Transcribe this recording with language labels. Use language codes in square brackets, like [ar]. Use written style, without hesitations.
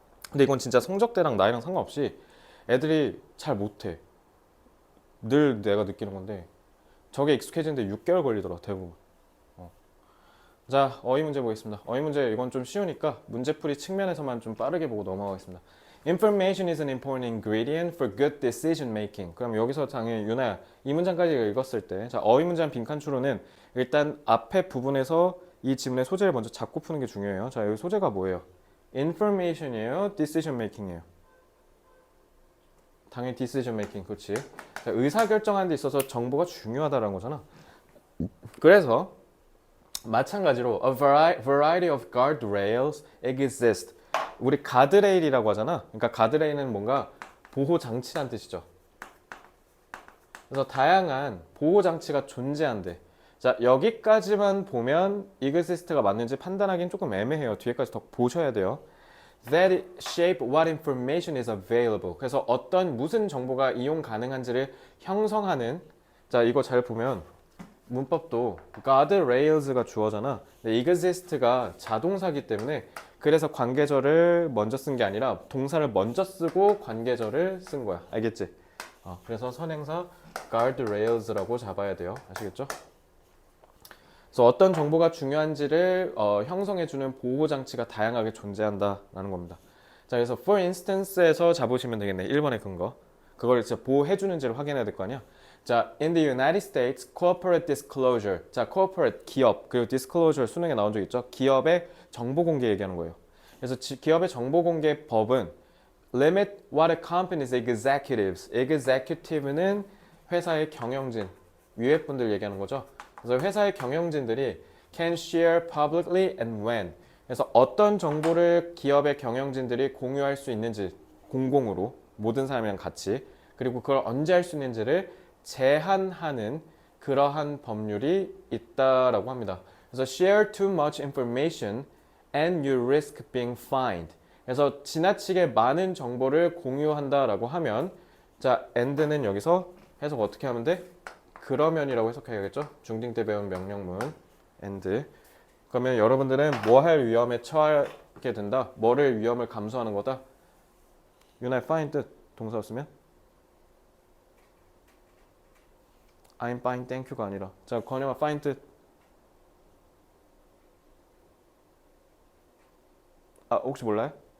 [ko] 근데 이건 진짜 성적대랑 나이랑 상관없이 애들이 잘 못해. 늘 내가 느끼는 건데 저게 익숙해지는데 6개월 걸리더라 대부분. 자, 어휘 문제 보겠습니다. 어휘 문제 이건 좀 쉬우니까 문제풀이 측면에서만 좀 빠르게 보고 넘어가겠습니다. [en] Information is an important ingredient for good decision making. [ko] 그럼 여기서 당연히 유나야 이 문장까지 읽었을 때 자, 어휘 문장 빈칸 추론은 일단 앞에 부분에서 이 지문의 소재를 먼저 잡고 푸는 게 중요해요. 자, 여기 소재가 뭐예요? Information이에요? Decision making이에요? 당연히 decision making, 그렇지. 자, 의사결정하는 데 있어서 정보가 중요하다는 거잖아. 그래서 마찬가지로 [en] a variety of guardrails exist. [ko] 우리 가드레일이라고 하잖아. 그러니까 가드레일은 뭔가 보호장치란 뜻이죠. 그래서 다양한 보호장치가 존재한대. 자, 여기까지만 보면 exist가 맞는지 판단하기는 조금 애매해요. 뒤에까지 더 보셔야 돼요. [en] That shape what information is available. [ko] 그래서 어떤 무슨 정보가 이용 가능한지를 형성하는. 자, 이거 잘 보면 문법도 guardrails가 주어잖아. 근데 exist가 자동사기 때문에 그래서 관계절을 먼저 쓴 게 아니라 동사를 먼저 쓰고 관계절을 쓴 거야. 알겠지? 그래서 선행사 guardrails라고 잡아야 돼요. 아시겠죠? 그래서 어떤 정보가 중요한지를 형성해주는 보호장치가 다양하게 존재한다라는 겁니다. 자, 그래서 for instance에서 잡으시면 되겠네. 1번의 근거. 그걸 진짜 보호해주는지를 확인해야 될 거 아니야? [en] 자, in the United States, corporate disclosure. [ko] 자, corporate 기업 그리고 disclosure 수능에 나온 적 있죠? 기업의 정보 공개 얘기하는 거예요. 그래서 기업의 정보 공개 법은 [en] limit what a company's executives. [ko] executive는 회사의 경영진, 위에 분들 얘기하는 거죠. 그래서 회사의 경영진들이 [en] can share publicly and when. [ko] 그래서 어떤 정보를 기업의 경영진들이 공유할 수 있는지 공공으로 모든 사람이랑 같이 그리고 그걸 언제 할 수 있는지를 제한하는 그러한 법률이 있다라고 합니다. [en] 그래서 share too much information and you risk being fined. [ko] 그래서 지나치게 많은 정보를 공유한다라고 하면 자 and는 여기서 해석 어떻게 하면 돼? 그러면이라고 해석해야겠죠? 중딩 때 배운 명령문 and. 그러면 여러분들은 뭐 할 위험에 처하게 된다? 뭐를 위험을 감수하는 거다? Unite fine 뜻 동사 없으면 [en] I'm fine, thank you [ko] 가 아니라 자 권영아 fine 뜻 혹시 몰라요?